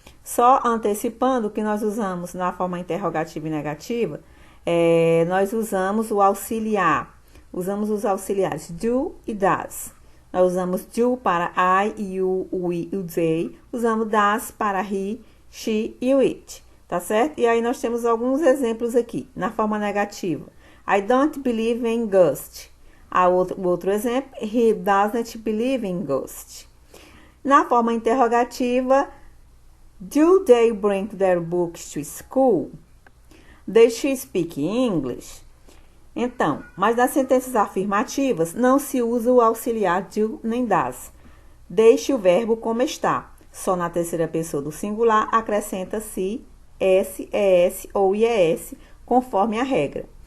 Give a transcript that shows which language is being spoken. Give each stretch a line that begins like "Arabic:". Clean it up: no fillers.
Portuguese: Só antecipando que nós usamos na forma interrogativa e negativa, nós usamos o auxiliar. Usamos os auxiliares do e does. Nós usamos do para I, you, we e o they. Usamos does para he, she e o it. Tá certo? E aí nós temos alguns exemplos aqui. Na forma negativa.
English: I don't believe in ghosts.
Portuguese: O outro exemplo.
English: He doesn't believe in ghosts.
Portuguese: Na forma interrogativa.
English: Do they bring their books to school? They she speak English?
Portuguese: Então, mas nas sentenças afirmativas, não se usa o auxiliar do nem das. Deixe o verbo como está. Só na terceira pessoa do singular acrescenta-se S, ES ou IES, conforme a regra.